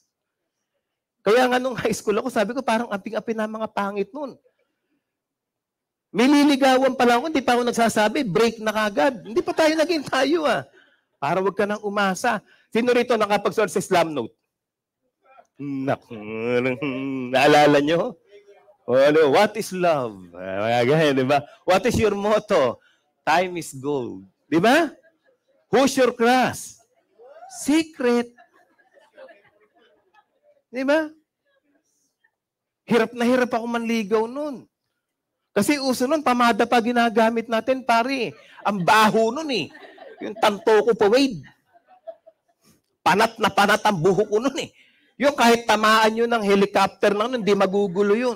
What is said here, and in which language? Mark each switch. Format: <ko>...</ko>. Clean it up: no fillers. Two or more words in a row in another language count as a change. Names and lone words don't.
<tl>Kaya nga nung</tl> <en>high school</en> <tl>ako, sabi ko parang aping-api na mga pangit nun. May liligawan pa lang ako, hindi pa ako nagsasabi, break na kagad. Hindi pa tayo naging tayo Para wag ka nang umasa. Sino rito nakapagsulat sa</tl> <en>Islam note?</en> <tl>Naalala nyo?</tl> <en>What is love?</en> <tl>Di ba?</tl> <en>What is your motto? Time is gold.</en> <tl>Di ba?</tl> <en>Who's your crush? Secret.</en> <tl>Di ba? Hirap na hirap ako manligaw nun. Kasi uso nun, pamada pa ginagamit natin, pare. Ang baho nun Yung tanto ko pa, Wade. Panat na panat ang buhok ko nun Yung kahit tamaan nyo ng helicopter na nun, hindi magugulo yun.</tl>